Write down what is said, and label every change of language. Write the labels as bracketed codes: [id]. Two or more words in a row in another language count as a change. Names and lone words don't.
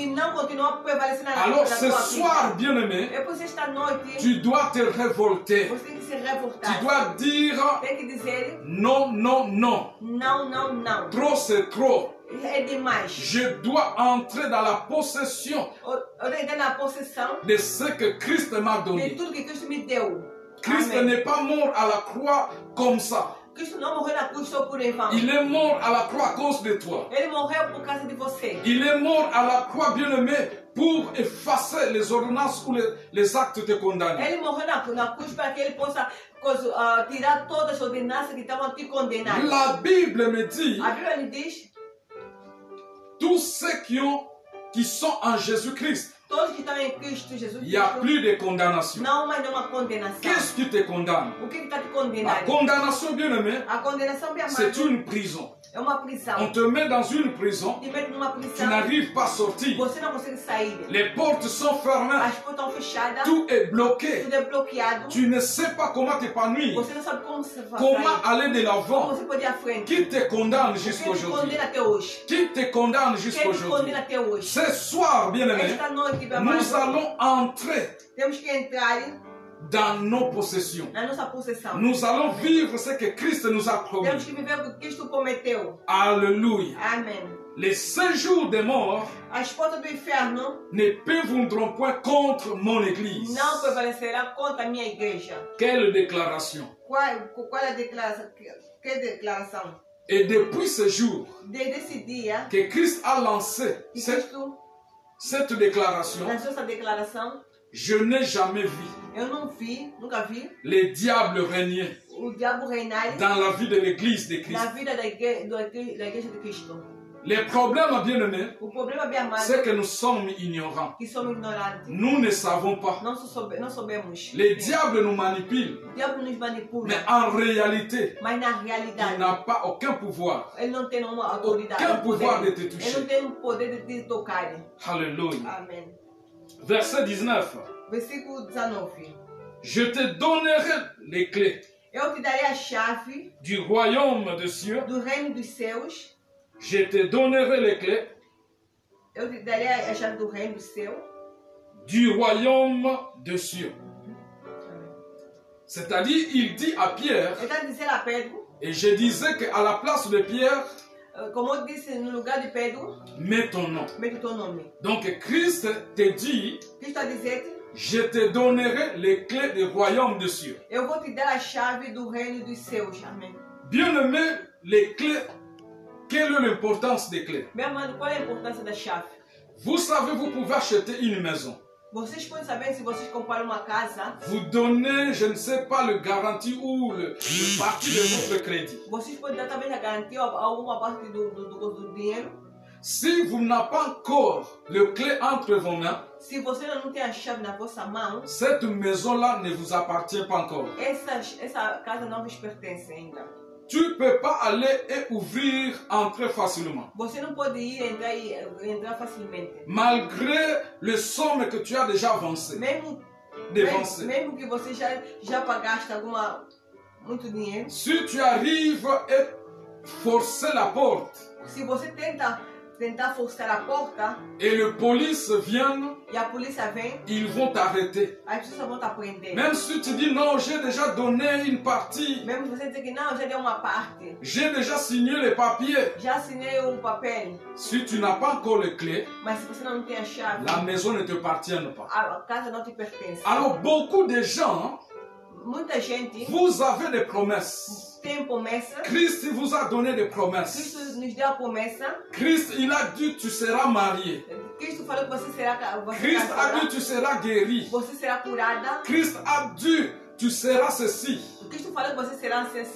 [pt] que não continuam a prevalecer na [fr] Alors [pt] vida [fr] ce [pt] da tua [fr] soir, [pt] vida. [fr] bien-aimé, [pt] É por isso esta noite [fr] tu dois te révolter. [pt] você tem que se [fr] Tu [pt] revoltar. [fr] dois dire [pt] Tem que dizer [fr] non, non, non. [pt] não, não, não. [fr] Trop, c'est trop. [pt] É demais. [fr] Je dois entrer dans la possession [pt] Eu tenho que entrar na possessão [fr] de ce que Christ m'a [pt] de [fr] donné. [pt] tudo que Cristo me deu. [fr] Christ [pt] Amém. [fr] n'est pas mort à la croix comme ça. [pt] Cristo não morreu na cruz só por em vão. [fr] Il est mort à la croix à cause de toi. [pt] Ele morreu por causa de você. [fr] Il est mort à la croix, bien-aimé, pour effacer les ordonnances ou les actes te condamnés. [pt] Ele morreu na cruz para que ele possa tirar todas as ordenanças que estavam te condenando. [fr] La Bible me dit, [pt] A Bíblia me diz, [fr] tous ceux qui sont en Jésus-Christ, [pt] todos que estão em Cristo Jesus, [fr] il n'y a plus de condamnation. [pt] não mais nenhuma condenação. [fr] Qu'est-ce qui te condamne? [pt] O que está te [fr] La [pt] condenando? [fr] condamnation, bien-aimé, [pt] A condenação, meu [fr] c'est [pt] amado, [fr] une prison. [pt] é uma prisão. [fr] On te met dans une prison, [pt] Te mete numa [fr] tu [pt] prisão, [fr] n'arrives pas à sortir. [pt] você não consegue sair. [fr] Les portes sont fermées, [pt] As portas estão fechadas, [fr] tout est bloqué. [pt] tudo é bloqueado. [fr] Tu ne sais pas comment t'épanouir, [pt] Você não sabe como você vai [fr] comment [pt] sair. [fr] aller de [pt] Como [fr] l'avant. [pt] você pode ir à frente. [fr] Qui te condamne [pt] O que te [fr] jusqu'aujourd'hui? [pt] condena até hoje? [fr] Qui te condamne [pt] O que te [fr] jusqu'aujourd'hui? [pt] condena até hoje? [fr] Ce soir, bien-aimé, [pt] Esta noite, meu [fr] nous [pt] amado, [fr] allons entrer [pt] temos que entrar [fr] dans nos possessions. [pt] na nossa possessão. [fr] Nous allons vivre ce que Christ nous a promis. [pt] Temos que viver o que Cristo prometeu. [fr] Alléluia. [pt] Amém. [fr] Les séjours des morts [pt] As portas do inferno [fr] ne prévaudront point contre mon église. [pt] não prevalecerá contra a minha igreja. [fr] Quelle déclaration. [pt] Qual é a declaração? Que declaração? [fr] Et depuis ce jour [pt] Desde esse dia [fr] que Christ a lancé [pt] que Cristo [fr] cette déclaration, [pt] lançou essa declaração, [fr] je n'ai jamais vu [pt] eu não vi, nunca vi, [fr] les diables régner [pt] o diabo reinar [fr] dans la vie de l'église de [pt] na [fr] Christ. [pt] vida da igreja de Cristo. [fr] Les problèmes, bien-aimés, [pt] O problema, bem amado, [fr] c'est que nous sommes ignorants. [pt] que somos ignorantes. [fr] Nous ne savons pas. [pt] Não sabemos. [fr] Les diables nous manipulent, [pt] O diabo nos manipula. [fr] mais en réalité, [pt] Mas na [fr] il [pt] realidade, [fr] n'a pas aucun pouvoir. [pt] ele não tem nenhuma autoridade. [fr] Aucun pouvoir de te [pt] Ele não [fr] toucher. [pt] tem o poder de te tocar. [fr] Alléluia. [pt] Amém. [fr] Verset 19. [pt] Versículo 19. [fr] Je te donnerai les clés [pt] Eu te darei a chave [fr] du royaume des cieux. [pt] do reino dos céus. [fr] Je te donnerai les clés [pt] Eu te darei a chave do reino do céu. [fr] du royaume des cieux. C'est-à-dire, il dit à Pierre, [pt] Ele está dizendo a Pedro, [fr] et je disais qu'à la place de Pierre, [pt] como eu disse, no lugar de Pedro, [fr] mets ton nom. [pt] mete o teu nome. [fr] Donc Christ te dit, [pt] Cristo está dizendo, [fr] je te donnerai les clés du royaume des cieux. [pt] eu vou te dar a chave do reino dos céus. Amém. [fr] Bien-aimé, les clés, quelle est l'importance des clés? [pt] Meu amado, qual é a importância da chave? [fr] Vous savez, vous pouvez acheter une maison. [pt] Vocês podem saber se vocês compraram uma casa, [fr] Vous donnez, je ne sais pas, le garantie ou le partie de votre crédit. [pt] vocês podem dar talvez a garantia ou alguma parte do dinheiro. [fr] Si vous n'avez pas encore le clé entre vos mains, [pt] Se você não tem a chave na vossa mão, [fr] cette maison-là ne vous appartient pas encore. [pt] essa casa não vos pertence ainda. [fr] tu ne peux pas aller et ouvrir, entrer facilement. [pt] Você não pode ir entrar facilmente. [fr] Malgré le somme que tu as déjà avancé. [pt] Mesmo que você já pagaste muito dinheiro. [fr] Si tu arrives et forcer la porte. [pt] Se você tentar forçar a porta. [fr] Et le police vient. [pt] E a polícia vem. [fr] Ils vont t'arrêter. [pt] As pessoas vão te prender. [fr] Même si tu dis non, j'ai déjà donné une partie. [pt] Mesmo se você dizer que não, já deu uma parte. [fr] J'ai déjà signé les papiers. [pt] Já assinei papel. [fr] Si tu n'as pas encore les clés, [pt] mas se você não tem a chave, [fr] la maison ne te appartient pas. [pt] A casa não te pertence. [fr] Alors beaucoup de gens, [pt] muita gente, [fr] vous avez des promesses. [pt] Tem promessa. [fr] Christ vous a donné des promesses. [pt] Cristo nos deu a promessa. [fr] Christ, il a dit tu seras marié. [pt] Cristo falou que você será [fr] Christ a dit tu seras guéri. [pt] Você será curada. [fr] Christ a dit tu seras ceci. [pt] Cristo falou que você será assim.